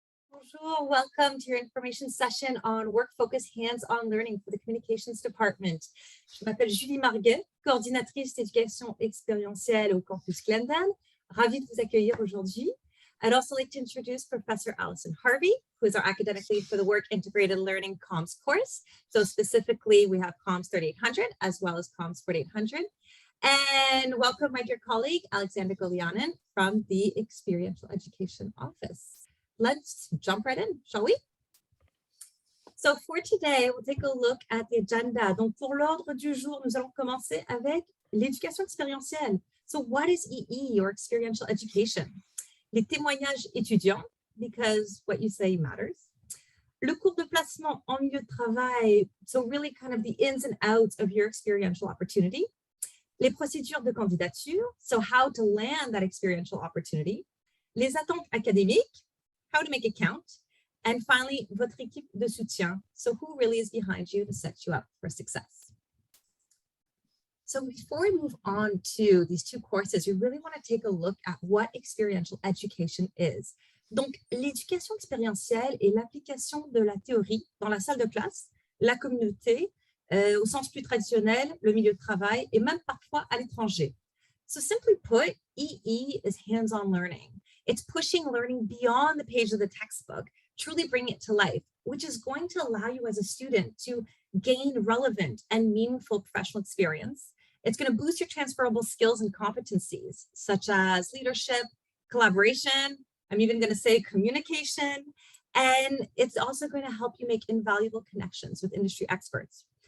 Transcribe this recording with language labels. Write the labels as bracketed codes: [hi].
[en] Bonjour, welcome to your information session on work-focused hands-on learning for the Communications Department. [fr] Je m'appelle Julie Marguet, coordinatrice d'éducation expérientielle au campus Glendon. Ravie de vous accueillir aujourd'hui. [en] I'd also like to introduce Professor Allison Harvey, who is our academic lead for the Work Integrated Learning Comms course. So specifically, we have Comms 3800 as well as Comms 4800. And welcome my dear colleague, Alexander Golianin from the Experiential Education Office. Let's jump right in, shall we? So for today, we'll take a look at the agenda. [fr] Donc pour l'ordre du jour, nous allons commencer avec l'éducation expérientielle. [en] So what is EE or experiential education? [fr] Les témoignages étudiants, [en] because what you say matters. [fr] Le cours de placement en milieu de travail, [en] so really kind of the ins and outs of your experiential opportunity. [fr] Les procédures de candidature, [en] so how to land that experiential opportunity. [fr] Les attentes académiques, [en] how to make it count. And finally, [fr] votre équipe de soutien. [en] So who really is behind you to set you up for success? So before we move on to these two courses, we really want to take a look at what experiential education is. [fr] Donc, l'éducation expérientielle est l'application de la théorie dans la salle de classe, la communauté, au sens plus traditionnel, le milieu de travail, et même parfois à l'étranger. [en] So simply put, EE is hands-on learning. It's pushing learning beyond the page of the textbook, truly bringing it to life, which is going to allow you as a student to gain relevant and meaningful professional experience. It's going to boost your transferable skills and competencies, such as leadership, collaboration, I'm even going to say communication, and it's also going to help you make invaluable connections with industry experts.